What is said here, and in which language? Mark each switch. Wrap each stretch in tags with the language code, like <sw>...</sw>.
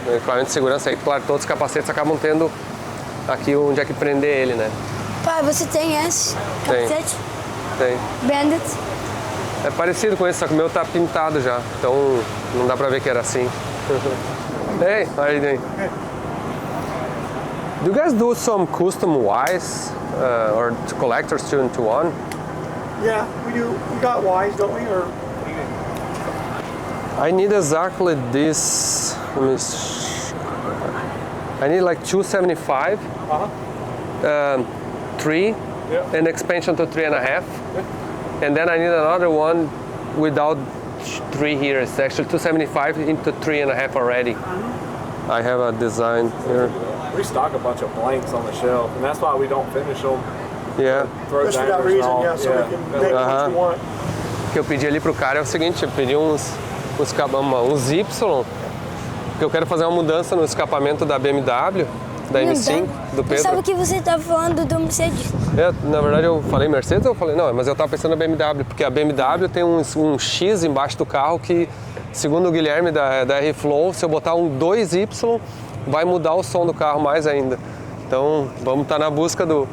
<pt>No equipamento de segurança aí, claro, todos os capacetes acabam tendo aqui onde é que prender ele, né? Pai, você tem esse Tem. capacete? Tem. Bandit? É parecido com esse, só que o meu tá pintado já, então não dá pra ver que era assim.</pt> <en>Hey, how are you doing? Do you guys do some custom Ys or collectors 2-in-1? Yeah, we do. We got Ys, don't we? Or I need exactly this. I need like 275, 3, and expansion to 3.5, and then I need another one without 3 here. It's actually 275 into 3.5 already. I have a design here. We stock a bunch of blanks on the shelf, and that's why we don't finish them. Yeah. Throw just for that dangers reason, off. yeah, so we can make what you want.</en> <pt>O que eu pedi ali pro cara é o seguinte, eu pedi uns Y, que eu quero fazer uma mudança no escapamento da BMW, da M5, do Eu pensava Pedro. que você estava falando do Mercedes. Na verdade eu falei Mercedes ou eu falei, não, mas eu tava pensando na BMW, porque a BMW tem um X embaixo do carro que, segundo o Guilherme da R-Flow, se eu botar um 2Y, vai mudar o som do carro mais ainda. Então vamos estar na busca</pt>